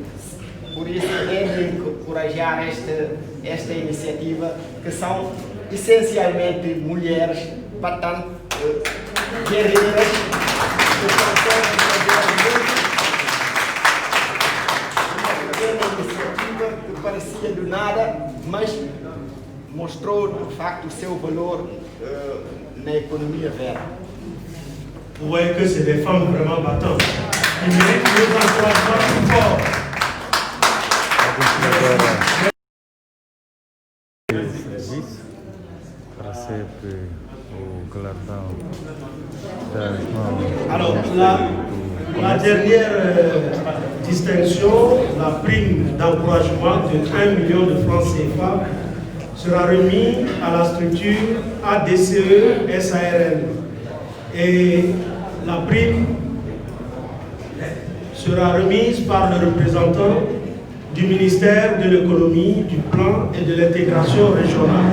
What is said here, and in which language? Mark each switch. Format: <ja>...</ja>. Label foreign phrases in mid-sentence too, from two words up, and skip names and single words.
<pt>Por isso é de encorajar esta iniciativa, que são essencialmente mulheres bastante guerreiras que conseguem fazer uma pequena iniciativa que parecia do nada, mas mostrou de facto o seu valor na economia verde.</pt> <fr>Vous voyez que c'est des femmes vraiment battantes. Qui méritent nos encouragements plus forts.</fr> <pt>Serviço recebe o galardão das mãos.</pt> <fr>Alors, la dernière distinction, la prime d'encouragement de 1 million de francs CFA, sera remise à la structure ADCE SARL. Et la prime sera remise par le représentant du ministère de l'économie, du plan et de l'intégration régionale.</fr>